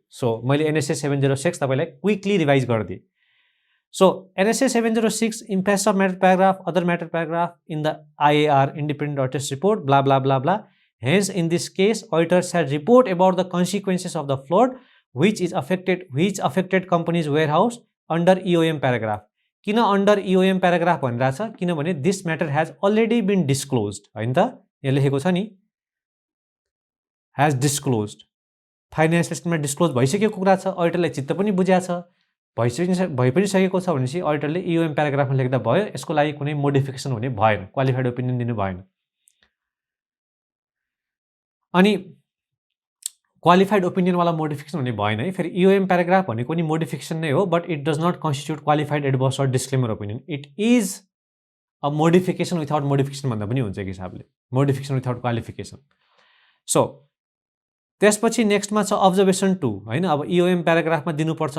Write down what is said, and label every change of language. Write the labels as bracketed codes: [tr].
[ne] So मैले NSA 706 तपाईँलाई quickly revise गरिदिएँ। [en] So NSA 706 emphasis of matter paragraph, other matter paragraph in the IAR independent auditors report blah blah blah blah. Hence, in this case, auditor shall report about the consequences of the flood which affected company's warehouse under EOM paragraph. [ne] किन under EOM paragraph भनिरहेको छ किनभने [en] this matter has already been disclosed [ne] हैन त, यहाँ लेखेको छ नि has disclosed, फाइनेन्सियल स्टेटमेन्टमा डिस्क्लोज भइसकेको कुरा छ, अडिटरलाई चित्त पनि बुझाएको छ, भइ पनि सकेको छ भनेपछि अडिटरले EOM प्याराग्राफमा लेख्दा भयो, यसको लागि कुनै मोडिफिकेसन हुने भएन, क्वालिफाइड ओपिनियन दिनु भएन। अनि क्वालिफाइड ओपिनियन वाला मोडिफिकेसन हुने भएन है। फेरि EOM प्याराग्राफ भनेको नि मोडिफिकेसन नै हो [en] but it does not constitute qualified adverse or disclaimer opinion, it is a modification without modification [ne] भन्दा पनि हुन्छ एक हिसाबले, मोडिफिकेसन विथआउट क्वालिफिकेसन। सो त्यसपछि नेक्स्टमा छ अब्जर्भेसन 2 हैन। अब इओएम प्याराग्राफमा दिनुपर्छ।